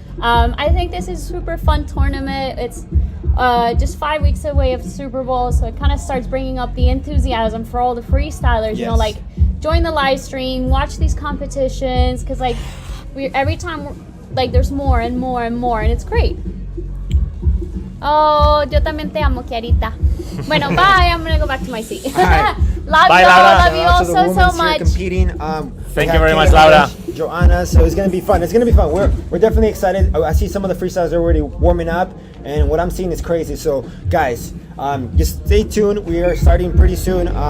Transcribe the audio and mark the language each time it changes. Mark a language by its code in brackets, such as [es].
[en] I think this is a super fun tournament. It's just 5 weeks away of Super Bowl, so it kind of starts bringing up the enthusiasm for all the freestylers. You know, like, join the live stream, watch these competitions, because like every time like there's more and more and more, and it's great. [es] Oh, yo también te amo, Kiarita. Bueno, bye. [en] I'm gonna go back to my seat. Right. Love Bye, y'all. Love you all so much. Competing. Thank you very much, Laura. Joanna, so it's gonna be fun. It's gonna be fun. We're definitely excited. I see some of the freestyles are already warming up, and what I'm seeing is crazy. So guys, just stay tuned. We are starting pretty soon.